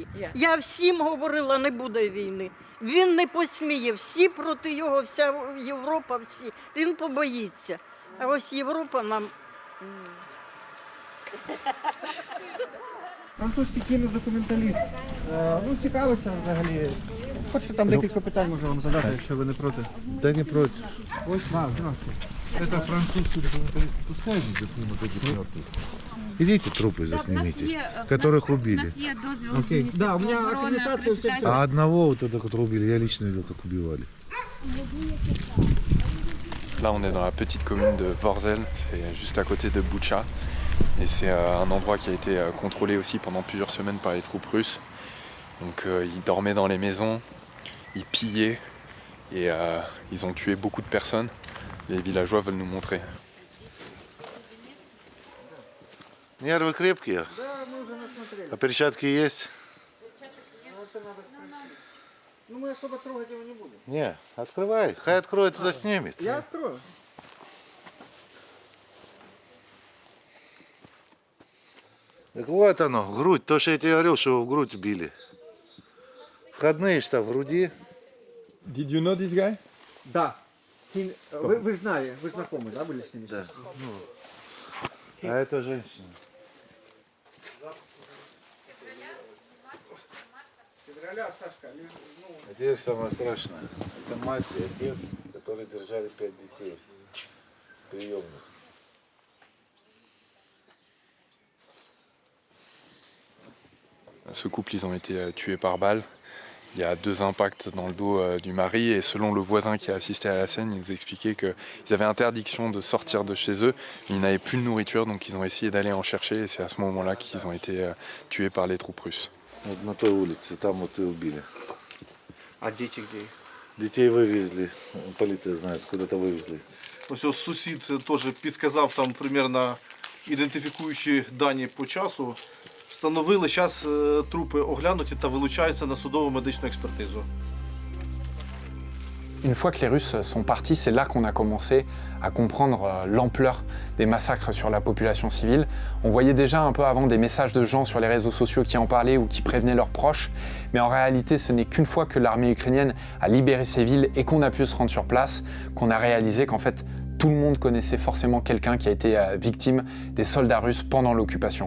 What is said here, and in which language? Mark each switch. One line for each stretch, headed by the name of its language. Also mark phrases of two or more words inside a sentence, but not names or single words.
Ukrainian: Я всім говорила, не буде війни. Він не посміє, всі проти його, вся Європа, всі. Він побоїться. А ось Європа нам... Французький кінодокументаліст. Ну, цікавиться взагалі. Хочете там декілька питань можу вам задати, якщо ви не проти?
Russian: Да не против. Ось, здравствуйте. Это французский документалист. Пускай они заснимут этих мертвых. Идите трупы заснимите, которых убили. Окей. Да, у меня аккредитация всех. А одного вот этого, которого убили, я лично видел, как убивали.
French: Là, on est dans la petite commune de Vorzel, c'est juste à côté de Boutcha. Et c'est un endroit qui a été contrôlé aussi pendant plusieurs semaines par les troupes russes. Donc ils dormaient dans les maisons, ils pillaient et ils ont tué beaucoup de personnes. Les villageois veulent nous montrer.
Russian: Нервы крепкие. А перчатки есть? Ну, мы особо трогать его не будем. Не, открывай. Хай откроет, туда снимет. Я открою. Так вот оно, грудь. То, что я тебе говорил, что его в грудь били. Входные что, в груди?
English: Did you know this guy?
Russian: Да. Вы знали, вы знакомы, да, были с ними? Да. А это женщина. Февраля, Сашка, А теперь самое страшное. Это мать и отец, которые держали 5 детей. Приемных.
French: Ce couple, ils ont été tués par balle. Il y a 2 impacts dans le dos du mari et selon le voisin qui a assisté à la scène, il nous expliquait qu'ils avaient interdiction de sortir de chez eux. Ils n'avaient plus de nourriture, donc ils ont essayé d'aller en chercher et c'est à ce moment-là qu'ils ont été tués par les troupes russes.
Russian: Вот на той улице, там вот и убили. А дети где? Детей вывезли, полиция знает, куда-то вывезли.
Ukrainian: Ось сусід теж підказав там примерно ідентифікуючі дані по часу. Встановили, зараз трупи оглянуті та вилучаються на судово медичну експертизу.
French: Une fois que les Russes sont partis, c'est là qu'on a commencé à comprendre l'ampleur des massacres sur la population civile. On voyait déjà un peu avant des messages de gens sur les réseaux sociaux qui en parlaient ou qui prévenaient leurs proches, mais en réalité ce n'est qu'une fois que l'armée ukrainienne a libéré ces villes et qu'on a pu se rendre sur place qu'on a réalisé qu'en fait tout le monde connaissait forcément quelqu'un qui a été victime des soldats russes pendant l'occupation.